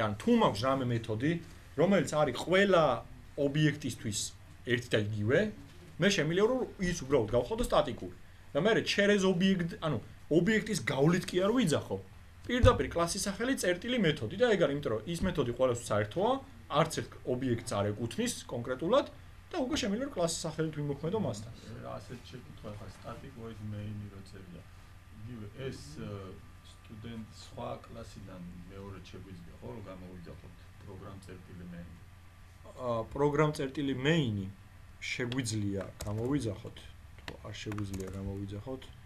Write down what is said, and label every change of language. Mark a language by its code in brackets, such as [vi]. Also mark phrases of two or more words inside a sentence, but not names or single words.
[ka] ანუ თუ მაქვს რამე მეთოდი, რომელიც არის ყველა ობიექტისთვის ერთი და იგივე, მე შემიძლია რომ ის უბრალოდ გავხადო სტატიკური. და მე через ობიექტ, ანუ ობიექტის გავლით კი არ ვიძახო. პირდაპირ კლასის სახელი წერტილი მეთოდი და ეგ არის, იმიტომ რომ ის მეთოდი ყველასთვის საერთოა, არც ერთ ობიექტს არ ეკუთვნის კონკრეტულად და უკვე შემიძლია რომ კლასის სახელით ვიმოქმედო მასთან. ასეთ შეკითხვა ხა [en] static void main- [ka] ი როწერია. იგივე ეს სტუდენტ სხვა კლასიდან მეორე შეგვიძლია ხო რომ გამოვიძახოთ პროგრამ წერტილი main. პროგრამ წერტილი main-ი შეგვიძლია გამოვიძახოთ, არ შეგვიძლია გამოვიძახოთ.